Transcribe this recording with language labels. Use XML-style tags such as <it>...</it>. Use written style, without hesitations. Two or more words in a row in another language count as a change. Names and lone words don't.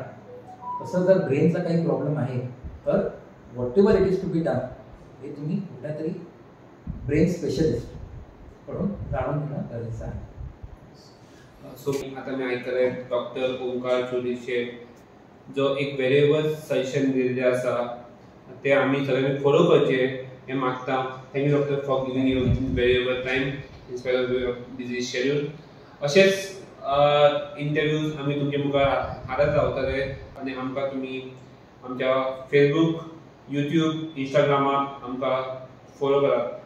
<mr>तसं जर ब्रेनचा काही प्रॉब्लेम आहे तर</mr> <en>whatever it is to be done</en> <mr>हे तुम्ही कुठल्या तरी</mr> <en>brain specialist</en> <mr>कडून जाणून घेणं गरजेचं आहे.</mr> <kok>सो आता मी ऐकलंय डॉक्टर ओंकार चोलीचे जो एक वेरेवर सजेशन दिलेले आसा ते आम्ही सगळ्यांनी फॉलो करचे हें मागता.</kok> <en>thank you doctor for giving your valuable time in spite of your busy schedule.</en> <kok>अशेंच इंटरव्यूज आमी तुमचे मुखार हाडत रावतले आनी आमकां तुमी आमच्या फेसबूक, यूट्यूब, इंस्टाग्रामार आमकां फॉलो करात.</kok>